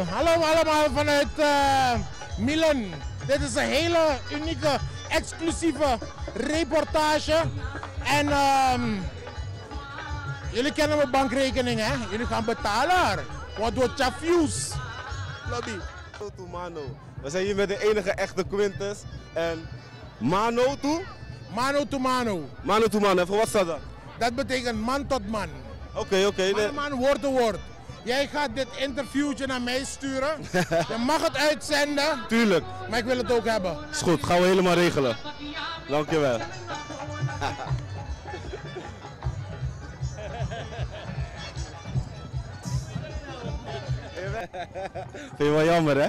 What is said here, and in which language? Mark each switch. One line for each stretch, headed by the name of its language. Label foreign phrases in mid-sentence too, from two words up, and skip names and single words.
Dutch: Hallo allemaal vanuit Milan. Dit is een hele unieke, exclusieve reportage. En jullie kennen mijn bankrekening, hè? Jullie gaan betalen. Wat doet Chafius? Lobby. Mano. We zijn hier met de enige echte Quintus. En
Spanish: mano to? Mano to mano. Mano to mano,
Dutch: even wat staat dat? Dat betekent man tot man. Oké. Man, woord te woord. Jij gaat dit interviewtje naar mij sturen. Je mag het uitzenden. Tuurlijk. Maar ik wil het ook hebben. Is goed, gaan we helemaal regelen. Dankjewel. Vind je wel jammer, hè?